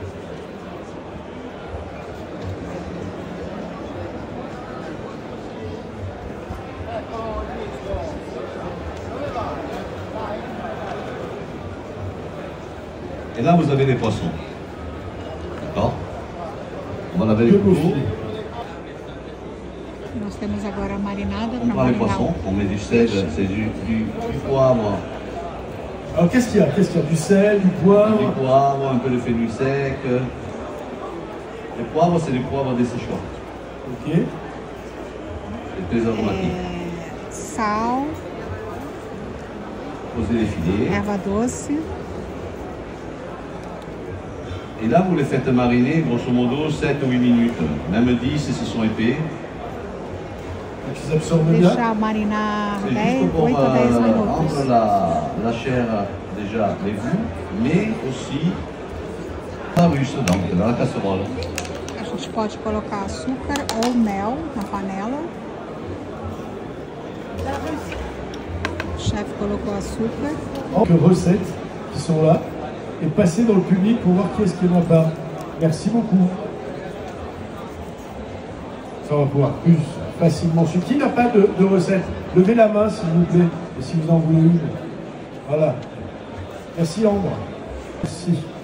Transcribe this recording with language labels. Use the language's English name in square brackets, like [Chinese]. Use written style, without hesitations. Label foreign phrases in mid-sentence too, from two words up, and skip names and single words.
[French] Et là, vous avez les poissons. D'accord? On va laver les couteaux. [Portuguese] Nós temos agora a marinada [French] On prend les poissons, on met du sel, c'est du poivre. Alors qu'est-ce qu'il y a? Qu'est-ce qu'il y a? Du sel, du poivre? Du poivre, un peu de fenouil sec. Le poivre, c'est du poivre desséchant. Ok. C'est très aromatique. [Portuguese] Sal. [French] Posez les filets. [Portuguese] Erva doce. [French] Et là, vous les faites mariner, grosso modo, 7 ou 8 minutes. Même 10 si ce sont épais. Ils absorbent bien. [Portuguese] Deixar marinar [French] C'est juste pour [Portuguese] 8 a 10 minutos. [French] rendre la chair déjà les goûts, mais aussi la russe, donc dans la casserole. [Portuguese] A gente pode colocar açúcar ou mel na panela. O chefe colocou açúcar. [French] Quelques recettes qui sont là et passer dans le public pour voir qui est-ce qui n'en a pas. Merci beaucoup. Ça va pouvoir plus facilement suivre. Qui n'a pas de recette? Levez la main s'il vous plaît, et si vous en voulez une. Voilà. Merci Ambre. Merci.